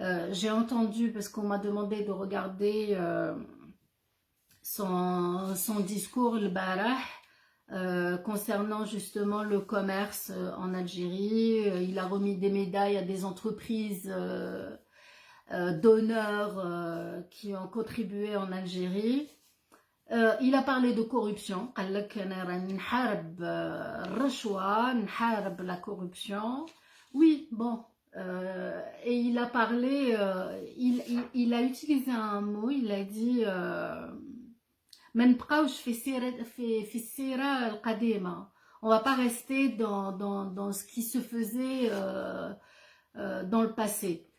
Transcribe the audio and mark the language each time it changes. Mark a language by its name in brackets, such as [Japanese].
[French] J'ai entendu, parce qu'on m'a demandé de regarder son discours, le Barah, concernant justement le commerce en Algérie. Il a remis des médailles à des entreprises d'honneur qui ont contribué en Algérie. Il a parlé de corruption. [Arabic] قال لك أنا راني نحارب الرشوة, نحارب [French] la corruption. Oui, bon. Et il a parlé, il a utilisé un mot, il a dit [Arabic] ما نبقاوش في السيرة القديمة. [French] On va pas rester dans ce qui se faisait dans le passé.